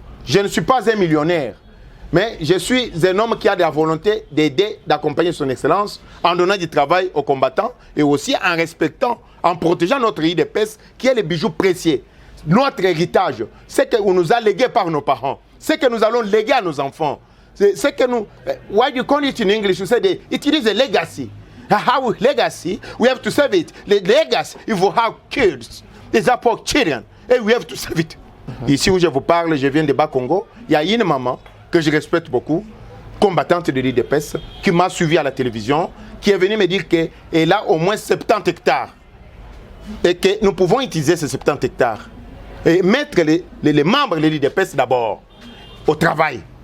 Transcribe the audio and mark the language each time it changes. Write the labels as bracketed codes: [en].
[fr] Je ne suis pas un millionnaire, mais je suis un homme qui a la volonté d'aider, d'accompagner son excellence en donnant du travail aux combattants et aussi en respectant, en protégeant notre IDPS qui est le bijou précieux. Notre héritage, c'est que nous a légué par nos parents, c'est que nous allons léguer à nos enfants. C'est que nous, [en] why you call it in English, you say it is a legacy. How legacy, we have to save it. The legacy, if we have kids, these are poor children, and we have to save it. [fr] Ici où je vous parle, je viens de Bas-Congo. Il y a une maman que je respecte beaucoup, combattante de l'IDPS, qui m'a suivi à la télévision, qui est venue me dire qu'elle a au moins 70 hectares. Et que nous pouvons utiliser ces 70 hectares. Et mettre les membres de l'IDPS d'abord au travail.